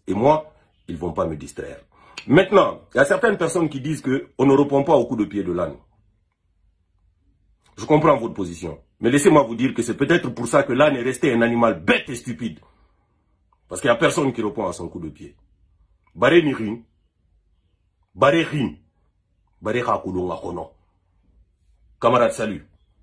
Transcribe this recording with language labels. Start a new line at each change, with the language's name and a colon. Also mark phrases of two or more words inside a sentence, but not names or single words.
French: Et moi, ils ne vont pas me distraire. Maintenant, il y a certaines personnes qui disent qu'on ne répond pas au coup de pied de l'âne. Je comprends votre position. Mais laissez-moi vous dire que c'est peut-être pour ça que l'âne est resté un animal bête et stupide. Parce qu'il n'y a personne qui répond à son coup de pied. Baré Mirin. Baré Rin. Baré Hakoulou Ngakono. Camarades, salut.